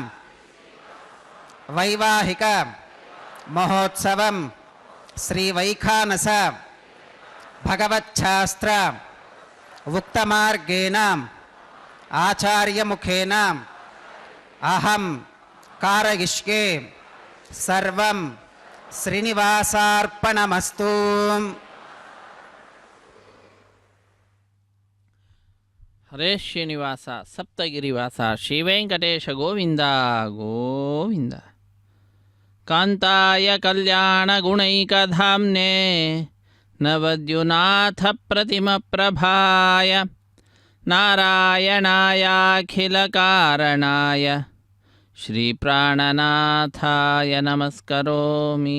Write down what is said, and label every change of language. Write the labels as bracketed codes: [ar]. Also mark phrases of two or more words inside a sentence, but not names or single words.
[sa] వైవాహిక మహోత్సవం శ్రీ వైఖానస భగవచ్ఛాస్త్ర ఉక్తమార్గేణ ఆచార్యముఖేన అహం కారయిష్యే సర్వం శ్రీనివాసార్పణమస్తు. ಹರೇ ಶ್ರೀನಿವಾಸ ಸಪ್ತಗಿರಿವಾಸ ಶ್ರೀ ವೆಂಕಟೇಶ ಗೋವಿಂದ ಗೋವಿಂದ. ಕಾಂತಾಯ ಕಲ್ಯಾಣ ಗುಣೈಕಧಾಮ್ನೆ ನವದ್ಯುನಾಥ ಪ್ರತಿಮ ಪ್ರಭಾಯ ನಾರಾಯಣಾಯಾಖಿಲ ಕಾರಣಾಯ ಶ್ರೀ ಪ್ರಾಣನಾಥಾಯ ನಮಸ್ಕರೋಮಿ.